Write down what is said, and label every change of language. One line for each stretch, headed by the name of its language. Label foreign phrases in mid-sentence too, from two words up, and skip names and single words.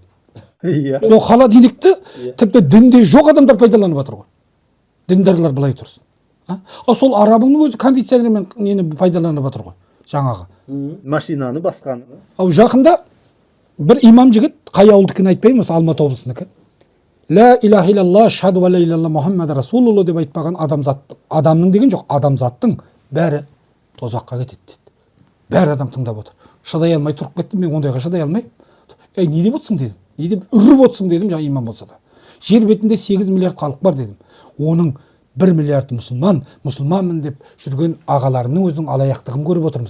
Kazakh: Сол холодильникті тіпті дінде жоқ адамдар пайдаланып жатыр ғой. Діндарлар былай тұрсын. Сол арабыңның өзі кондиционермен нені пайдаланып жатыр ғой. Жаңағы. Машинаны басқаны. Жақында бір имам жігіт, қай ауылдікін айтпаймын, осы Алматы облысынікі.
Arabic: لا إله إلا الله، شهدوا ولا إلا الله محمد رسول الله
Kazakh: деп айтпаған адамның деген жоқ, адамзаттың бәрі тозаққа кетеді деді. Бәрі адам тыңдап отыр. Шыдай алмай тұрып кеттім, мен ондайға шыдай алмаймын. Не деп отырсың дедім. Не деп үріп отырсың дедім, жаңа имам болса да. Жер бетінде 8 миллиард халық бар дедім. Оның 1 миллиард мұсылманмын деп жүрген ағаларымның өзінің алаяқтығын көріп отырмыз.